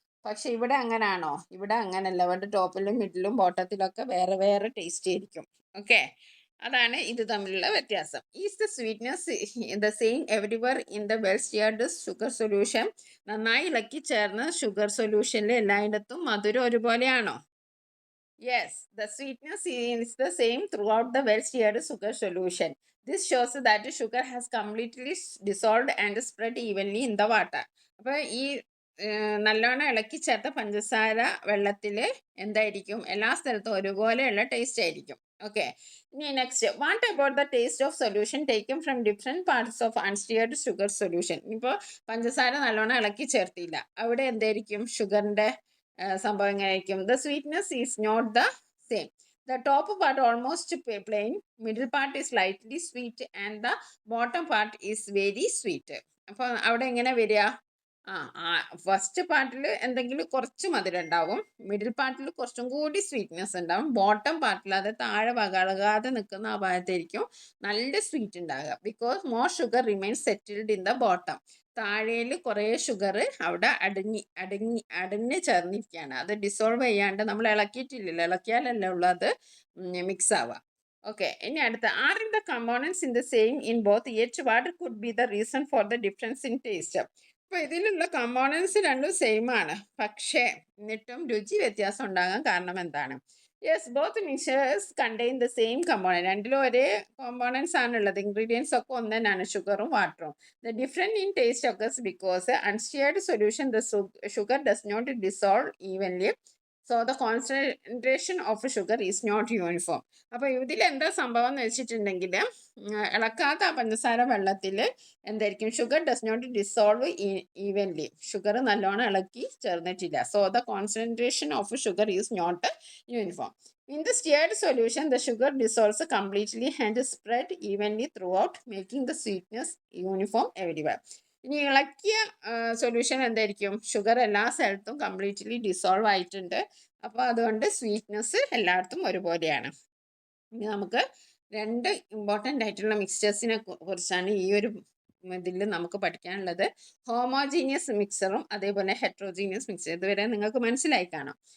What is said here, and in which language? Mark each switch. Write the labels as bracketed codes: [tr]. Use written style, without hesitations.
[ml] പക്ഷെ ഇവിടെ അങ്ങനാണോ? ഇവിടെ അങ്ങനല്ല. ഇവിടെ ടോപ്പിലും മിഡിലും ബോട്ടത്തിലൊക്കെ വേറെ വേറെ ടേസ്റ്റ് ആയിരിക്കും. [en] okay, [ml] അതാണ് ഇത് തമ്മിലുള്ള വ്യത്യാസം. [en] Is the sweetness the same everywhere in the well stirred sugar solution? [ml] നന്നായി ഇളക്കി ചേർന്ന ഷുഗർ സൊല്യൂഷനിൽ എല്ലായിടത്തും മധുരം ഒരുപോലെയാണോ? [en] Yes, the sweetness is the same throughout the well-stirred sugar solution. This shows that the sugar has completely dissolved and spread evenly in the water. [ml] അപ്പോൾ ഈ നല്ലോണം ഇളക്കി ചേർത്ത പഞ്ചസാര വെള്ളത്തിൽ എന്തായിരിക്കും? എല്ലാ സ്ഥലത്തും ഒരുപോലെയുള്ള ടേസ്റ്റ് ആയിരിക്കും. [en] Okay, ഇനി next, what about the taste of solution taken from different parts of unstirred sugar solution? [ml] ഇപ്പോൾ പഞ്ചസാര നല്ലോണം ഇളക്കി ചേർത്തില്ല, അവിടെ എന്തായിരിക്കും ഷുഗറിൻ്റെ സംഭവം എങ്ങനെയായിരിക്കും? [en] The sweetness is not the same. The top part almost plain, middle part is slightly sweet and the bottom part is very sweet. [ml] അപ്പോൾ അവിടെ എങ്ങനെ വരിക? ഫസ്റ്റ് പാർട്ടിൽ എന്തെങ്കിലും കുറച്ച് മധുരം ഉണ്ടാവും, മിഡിൽ പാർട്ടിൽ കുറച്ചും കൂടി സ്വീറ്റ്നെസ് ഉണ്ടാവും, ബോട്ടം പാർട്ടിൽ അത് താഴെ വകളകാതെ നിൽക്കുന്ന ആ ഭാഗത്തായിരിക്കും നല്ല സ്വീറ്റ് ഉണ്ടാകുക. [en] Because more sugar remains settled in the bottom. [ml] താഴേൽ കുറേ ഷുഗർ അവിടെ അടഞ്ഞ് ചേർന്നിരിക്കുകയാണ്. അത് ഡിസോൾവ് ചെയ്യാണ്ട് നമ്മൾ ഇളക്കിയിട്ടില്ലല്ലോ, ഇളക്കിയാലല്ലേ ഉള്ളൂ അത് മിക്സ് ആവുക. [en] okay, [ml] ഇനി അടുത്ത, [en] Are in the components in the same in both yet what could be the reason for the difference in taste? [ml] അപ്പോൾ ഇതിലുള്ള കമ്പോണൻസ് രണ്ടും സെയിം ആണ്, പക്ഷേ എന്നിട്ടും രുചി വ്യത്യാസം ഉണ്ടാകാൻ കാരണം എന്താണ്? [en] Yes, both mixtures contain the same component. [ml] രണ്ടിലും ഒരേ കോമ്പോണൻസ് ആണുള്ളത്, ഇൻഗ്രീഡിയൻസ് ഒക്കെ ഒന്ന് തന്നെയാണ്, ഷുഗറും വാട്ടറും. [en] The difference in taste occurs because unstirred solution the sugar does not dissolve evenly, so the concentration of sugar is not uniform. [ml] അപ്പോൾ ഇതിൽ എന്താ സംഭവം എന്ന് വെച്ചിട്ടുണ്ടെങ്കിൽ, ഇളക്കാത്ത പഞ്ചസാര വെള്ളത്തിൽ എന്തായിരിക്കും? [en] sugar does not dissolve evenly, [ml] sugar നല്ലോണം ഇളക്കി ചേർന്നിട്ടില്ല, [en] So the concentration of sugar is not uniform. In the stirred solution, the sugar dissolves completely and spread evenly throughout, making the sweetness uniform everywhere. [ml] ഇനി ഇളക്കിയ solution എന്തായിരിക്കും? Sugar എല്ലാ സ്ഥലത്തും completely dissolve ആയിട്ടുണ്ട്, അപ്പോൾ അതുകൊണ്ട് സ്വീറ്റ്നെസ് എല്ലായിടത്തും ഒരുപോലെയാണ്. ഇനി നമുക്ക് രണ്ട് ഇമ്പോർട്ടൻ്റ് ആയിട്ടുള്ള മിക്സ്ചേഴ്സിനെ കുറിച്ചാണ് ഈ ഒരു ഇതിൽ നമുക്ക് പഠിക്കാനുള്ളത്. ഹോമോജീനിയസ് മിക്സറും അതേപോലെ ഹെട്രോജീനിയസ് മിക്സർ. ഇതുവരെ നിങ്ങൾക്ക് മനസ്സിലായി കാണാം.